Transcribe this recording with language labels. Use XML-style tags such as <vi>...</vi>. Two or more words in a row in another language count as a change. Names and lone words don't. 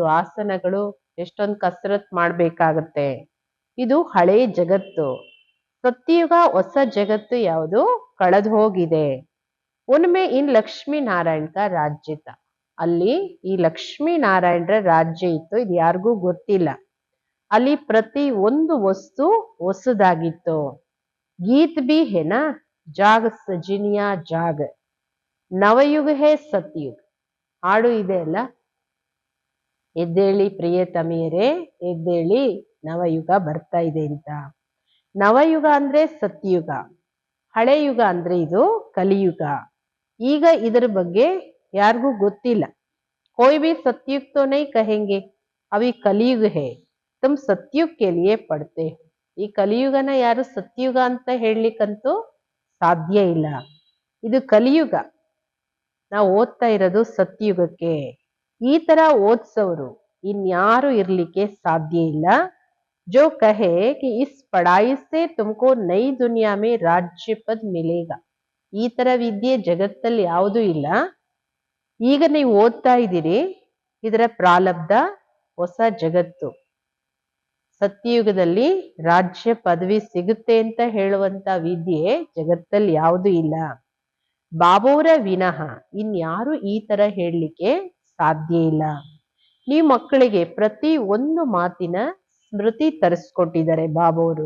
<kn>ಆಸನಗಳು ಎಷ್ಟೊಂದು ಕಸರತ್ ಮಾಡ್ಬೇಕಾಗತ್ತೆ ಇದು ಹಳೆ ಜಗತ್ತು ಸತ್ಯಯುಗ ಹೊಸ ಜಗತ್ತು ಯಾವುದು ಕಳೆದು ಹೋಗಿದೆ</kn> <hi>उनमें इन लक्ष्मी नारायण का राज्य था</hi> <kn>ಅಲ್ಲಿ ಈ ಲಕ್ಷ್ಮೀ ನಾರಾಯಣರ ರಾಜ್ಯ ಇತ್ತು ಇದು ಯಾರಿಗೂ ಗೊತ್ತಿಲ್ಲ ಅಲ್ಲಿ ಪ್ರತಿ ಒಂದು ವಸ್ತು ಹೊಸದಾಗಿತ್ತು</kn> <hi>गीत भी है ना जाग सजनिया जाग नवयुग है सतयुग</hi> <kn>ಹಾಡು ಇದೆ ಅಲ್ಲ ಎದ್ದೇಳಿ ಪ್ರಿಯತಮಿಯರೇ ಎದ್ದೇಳಿ ನವಯುಗ ಬರ್ತಾ ಇದೆ ಅಂತ ನವಯುಗ ಅಂದ್ರೆ ಸತ್ಯುಗ ಹಳೆ ಯುಗ ಅಂದ್ರೆ ಇದು ಕಲಿಯುಗ ಈಗ ಇದರ ಬಗ್ಗೆ ಯಾರಿಗೂ ಗೊತ್ತಿಲ್ಲ</kn> <hi>कोई भी सतयुग तो नहीं कहेंगे अभी कलियुग है तुम सतयुग के लिए पढ़ते हो</hi> <kn>ಈ ಕಲಿಯುಗನ ಯಾರು ಸತ್ಯುಗ ಅಂತ ಹೇಳಲಿಕ್ಕಂತೂ ಸಾಧ್ಯ ಇಲ್ಲ ಇದು ಕಲಿಯುಗ ನಾವು ಓದ್ತಾ ಇರೋದು ಸತ್ಯುಗಕ್ಕೆ ಈ ತರ ಓದ್ಸೋರು ಇನ್ಯಾರು ಇರ್ಲಿಕ್ಕೆ ಸಾಧ್ಯ ಇಲ್ಲ</kn> <hi>जो कहे कि इस पढ़ाई से तुमको नई दुनिया में राज्य पद मिलेगा</hi> <kn>ಈ ತರ ವಿದ್ಯೆ ಜಗತ್ತಲ್ಲಿ ಯಾವುದೂ ಇಲ್ಲ ಈಗ ನೀವು ಓದ್ತಾ ಇದ್ದೀರಿ ಇದರ ಪ್ರಾರಬ್ಧ ಹೊಸ ಜಗತ್ತು ಸತ್ಯಯುಗದಲ್ಲಿ ರಾಜ್ಯ ಪದವಿ ಸಿಗುತ್ತೆ ಅಂತ ಹೇಳುವಂತ ವಿದ್ಯೆ ಜಗತ್ತಲ್ಲಿ ಯಾವುದೂ ಇಲ್ಲ ಬಾಬೋರ ವಿನಃ ಇನ್ಯಾರು ಈ ತರ ಹೇಳಲಿಕ್ಕೆ ಸಾಧ್ಯ ಇಲ್ಲ ನೀವು ಮಕ್ಕಳಿಗೆ ಪ್ರತಿ ಒಂದು ಮಾತಿನ ಸ್ಮೃತಿ ತರಿಸ್ಕೊಟ್ಟಿದ್ದಾರೆ ಬಾಬೋರು.</kn>